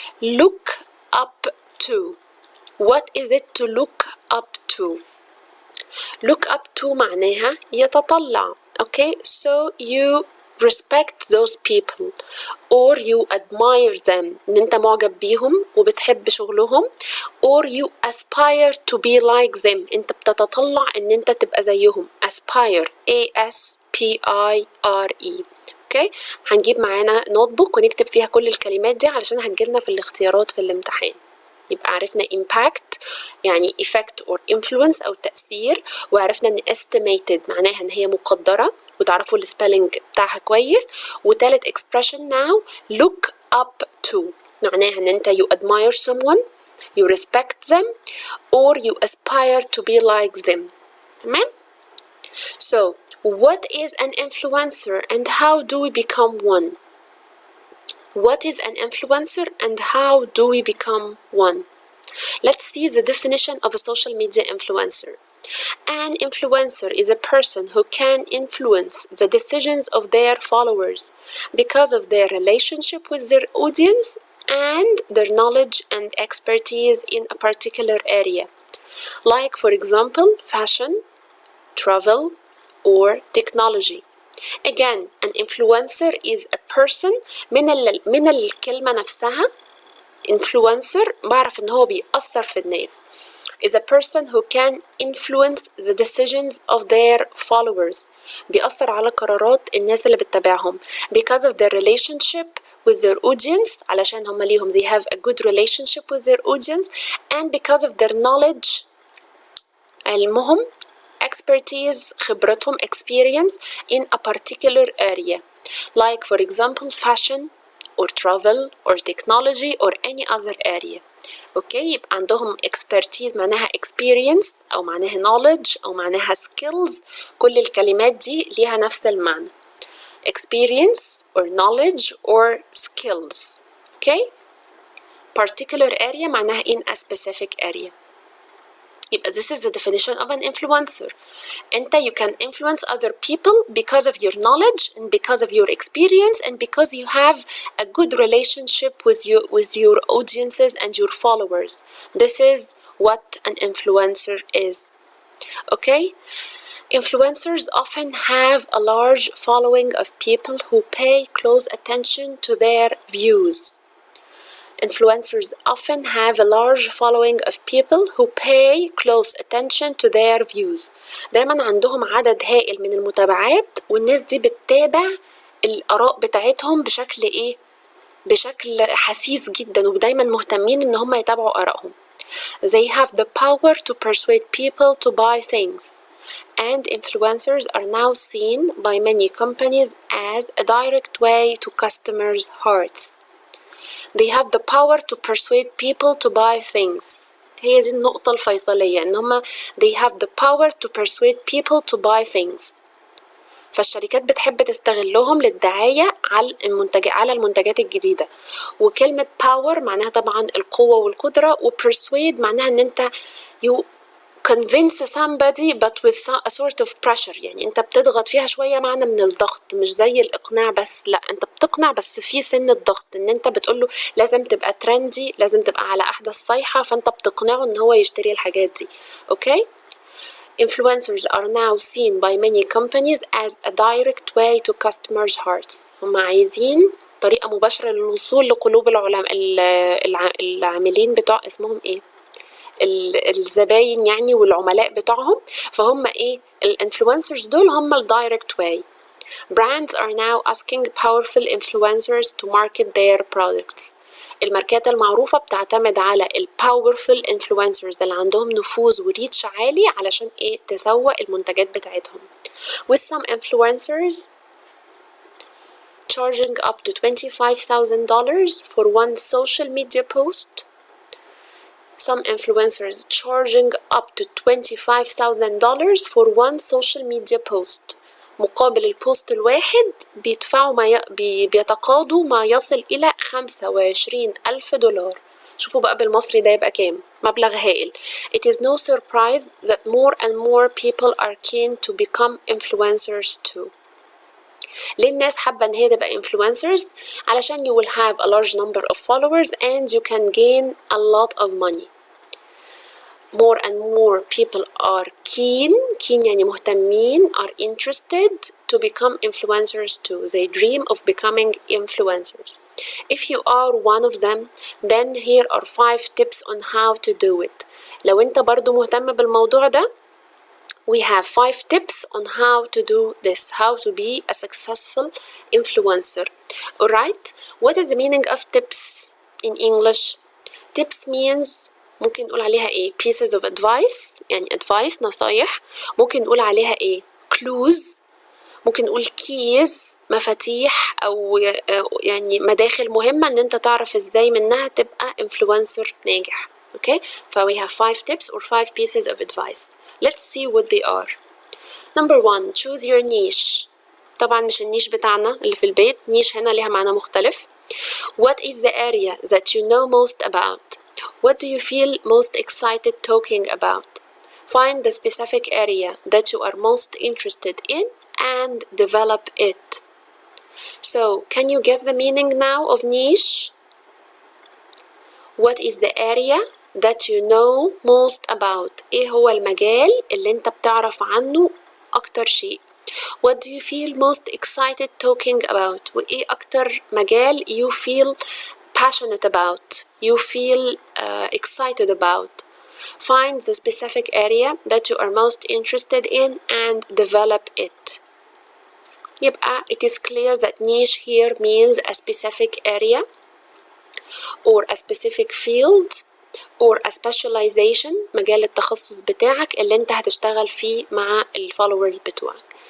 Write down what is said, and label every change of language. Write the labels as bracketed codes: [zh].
[en] Look up to. What is it to look up to? Look up to [ar] معناها يتطلع. [en] Okay, so you respect those people or you admire them. [ar] ان انت معجب بيهم وبتحب شغلهم, [en] or you aspire to be like them. [ar] انت بتتطلع ان انت تبقى زيهم. [en] aspire A-S-P-I-R-E. [ar] اوكي, هنجيب معانا نوت بوك ونكتب فيها كل الكلمات دي علشان هتجيلنا في الاختيارات في الامتحان. يبقى عرفنا impact يعني [en] effect or influence [ar] أو تأثير, وعرفنا إن estimated معناها إن هي مقدرة وتعرفوا السبيلنج بتاعها كويس. وتالت [en] expression now look up to [ar] معناها إن أنت [en] you admire someone, you respect them, or you aspire to be like them. [ar] تمام؟ [en] So what is an influencer and how do we become one? What is an influencer and how do we become one? Let's see the definition of a social media influencer. An influencer is a person who can influence the decisions of their followers because of their relationship with their audience and their knowledge and expertise in a particular area. Like, for example, fashion, travel, or technology. Again, an influencer is a person [ar] من الكلمة نفسها. influencer بعرف إن هو بيأثر في الناس. [en] is a person who can influence the decisions of their followers. [ar] بيأثر على قرارات الناس اللي بتتابعهم [en] because of their relationship with their audience. [ar] علشان هم ليهم [en] they have a good relationship with their audience, and because of their knowledge [ar] علمهم, [en] expertise [ar] خبرتهم, [en] experience in a particular area. Like, for example, fashion or travel or technology or any other area. [ar] Okay, يبقى عندهم expertise معناها experience أو معناها knowledge أو معناها skills. كل الكلمات دي ليها نفس المعنى. [en] experience or knowledge or skills. Okay, particular area [ar] معناها [en] in a specific area. [ar] يبقى [en] this is the definition of an influencer. [ar] أنت [en] you can influence other people because of your knowledge and because of your experience and because you have a good relationship with your audiences and your followers. This is what an influencer is. Okay? Influencers often have a large following of people who pay close attention to their views. Influencers often have a large following of people who pay close attention to their views. [ar] دايما عندهم عدد هائل من المتابعات والناس دي بتتابع الآراء بتاعتهم بشكل ايه؟ بشكل حسيس جدا ودايما مهتمين ان هم يتابعوا آرائهم. [en] They have the power to persuade people to buy things. And influencers are now seen by many companies as a direct way to customers' hearts. They have the power to persuade people to buy things. [ar] هي دي النقطة الفيصلية إن هما [en] they have the power to persuade people to buy things. [ar] فالشركات بتحب تستغلهم للدعاية على المنتجات الجديدة. وكلمة power معناها طبعا القوة والقدرة و persuade معناها إن أنت [en] you convince somebody but with a sort of pressure [ar] يعني انت بتضغط فيها شوية معنى من الضغط مش زي الإقناع بس لا انت بتقنع بس في سن الضغط ان انت بتقوله لازم تبقى ترندي لازم تبقى على أحدث صيحة فانت بتقنعه ان هو يشتري الحاجات دي اوكي [en] Influencers are now seen by many companies as a direct way to customers' hearts [ar] هم عايزين طريقة مباشرة للوصول لقلوب العاملين بتوع اسمهم ايه الزباين يعني والعملاء بتوعهم فهم ايه الانفلونسرز دول هم الدايركت واي. [en] Brands are now asking powerful influencers to market their products. [ar] الماركات المعروفة بتعتمد على الباورفul influencers اللي عندهم نفوذ وريتش عالي علشان ايه تسوق المنتجات بتاعتهم. [en] With some influencers charging up to $25,000 for one social media post. Some influencers charging up to $25,000 for one social media post. [ar] مقابل البوست الواحد بيدفعوا بيتقاضوا ما يصل إلى $25,000. شوفوا بقى بالمصري ده يبقى كام؟ مبلغ هائل. [en] It is no surprise that more and more people are keen to become influencers too. [ar] ليه الناس حابة إن هي تبقى [en] influencers؟ [ar] علشان [en] you will have a large number of followers and you can gain a lot of money. More and more people are keen [ar] يعني مهتمين [en] are interested to become influencers too. They dream of becoming influencers. If you are one of them, then here are 5 tips on how to do it. [ar] لو أنت برضو مهتم بالموضوع ده [en] we have 5 tips on how to do this, how to be a successful influencer. Alright, what is the meaning of tips in English? [ar] Tips means ممكن نقول عليها ايه [en] pieces of advice [ar] يعني advice نصايح ممكن نقول عليها ايه clues ممكن نقول keys مفاتيح أو يعني مداخل مهمة إن أنت تعرف إزاي منها تبقى influencer ناجح. [en] Okay, so we have 5 tips or 5 pieces of advice. Let's see what they are. Number 1, choose your niche. [ar] طبعا مش النيش بتاعنا اللي في البيت نيش هنا ليها معنى مختلف. [en] What is the area that you know most about? What do you feel most excited talking about? Find the specific area that you are most interested in and develop it. So, can you guess the meaning now of niche? What is the area that you know most about? [ar] إيه هو المجال اللي أنت بتعرف عنه أكتر شيء؟ [en] What do you feel most excited talking about? [ar] وإيه أكتر مجال [en] you feel passionate about? You feel excited about? Find the specific area that you are most interested in and develop it. يبقى it is clear that niche here means a specific area or a specific field or a specialization [ar] مجال التخصص بتاعك اللي انت هتشتغل فيه مع الفولورز بتوعك.